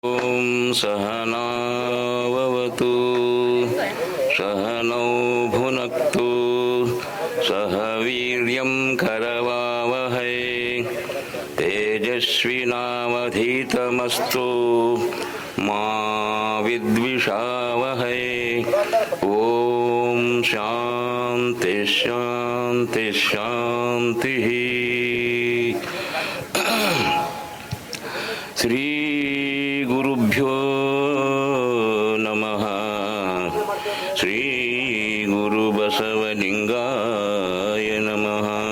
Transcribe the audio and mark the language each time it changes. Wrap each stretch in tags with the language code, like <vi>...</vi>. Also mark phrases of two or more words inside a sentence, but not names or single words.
<sa>ॐ सहनाववतु सहनौ भुनक्तु सह वीर्यं करवावहै तेजस्विनावधीतमस्तु मा विद्विषावहै. ॐ शान्ति शान्ति शान्ति. श्री गुरुभ्यो नमः. श्री गुरु बसवलिङ्गाय नमः.</sa>